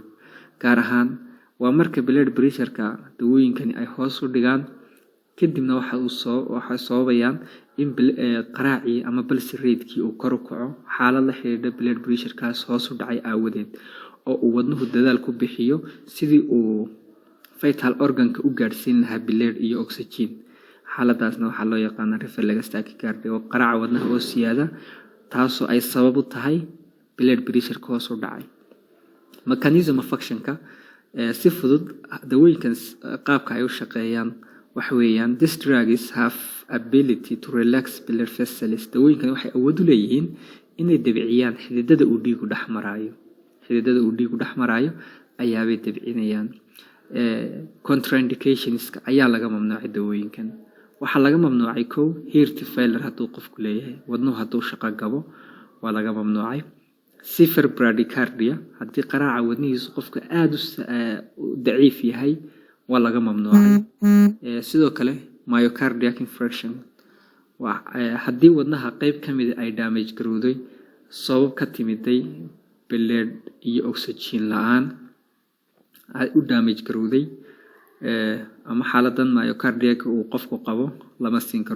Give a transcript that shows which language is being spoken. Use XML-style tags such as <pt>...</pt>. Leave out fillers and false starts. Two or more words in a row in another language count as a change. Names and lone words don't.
<so>gaar ahaan waa marka</so> <en>blood pressure-ka</en> <so>dawooyinkani ay hoos u dhigaan kadibna waxay sababayaan in qaraacii ama</so> <en>pulse rate-kii</en> <so>uu kor u kaco, xaalad la xiriirta</so> <en>blood pressure-kaas</en> <so>hoos u dhacay aawadeed oo uu wadnuhu dadaal ku bixiyo sidii uu</so> <en>vital organ-ka</en> <so>u gaarsiin lahaa blood iyo oxygen. xaaladaasna waxaa loo yaqaanaa</so> <en>reflex tachycardia</en> <so>oo qaraaca wadnaha oo siyaada taasoo ay sabab u tahay</so> <en>blood pressure</en> <so>hoos u dhacay.</so> <en>mechanism of action-ka</en> <so>si fudud dawooyinkan qaabka ay u shaqeeyaan waxa weeyaan</so> <en>these drugs have ability to relax blood vessels.</en> <so>dawooyinkan waxay awood u leeyihiin inay dabciyaan xididada uu dhiigu dhex marayo ayaabay dabcinayaan. contraindications-ka ayaa laga mamnuucay dawooyinkan. waxaa laga mamnuucay heart failure hadduu qofku leeyahay, wadnuhu hadduu shaqo gabo waa laga mamnuucay.</so> <en>severe bradycardia</en> <so>haddii qaraaca wadnihiisu qofka aad u daciif yahay waa laga mamnuucay. sidoo kale</so> <en>myocardial infarction</en> <so>haddii wadnaha qayb kamid ay damage garowday sabab ka timiday blood iyo oxygen la-aan ay u damage garowday ama xaaladan myocardial uu qofku qabo lama siin karo.</so>